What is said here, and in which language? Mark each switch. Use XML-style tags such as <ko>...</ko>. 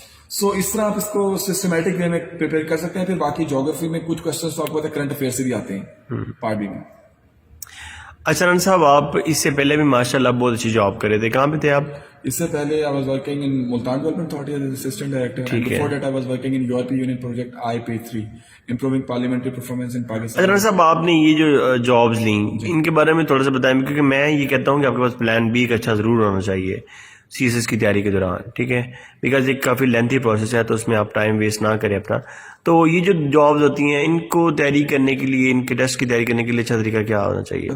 <ur>سو اس طرح آپ اس کو سسٹمیٹک وے میں پریپیئر کر سکتے ہیں. پھر باقی جیوگرافی میں کچھ کوشچنس تو آپ کو پتہ ہے کرنٹ افیئر سے بھی آتے ہیں پارٹ بی میں. اچھا رن صاحب آپ اس سے پہلے بھی ماشاءاللہ بہت اچھی جاب کر رہے تھے, کہاں پہ تھے آپ؟ اس سے پہلے</ur> <en>I was working in Multan Development Authority as assistant director, and before that I was working in European Union project IP3, improving parliamentary performance in Pakistan.</en> <ur>اچھا رن صاحب آپ نے یہ جو جابز لیں ان کے بارے میں تھوڑا سا بتائیں, کیونکہ میں یہ کہتا ہوں کہ آپ کے پاس پلان بی ایک اچھا ضرور ہونا چاہیے. سی ایس ایس کی تیاری کے دوران, ٹھیک ہے, بیکاز ایک کافی لینتھی پروسیس ہے, تو اس میں آپ ٹائم ویسٹ نہ کریں اپنا. تو یہ جو جابز ہوتی ہیں ان کو تیاری کرنے کے لیے, ان کے ٹیسٹ کی تیاری کرنے کے لیے اچھا طریقہ کیا ہونا چاہیے؟</ur>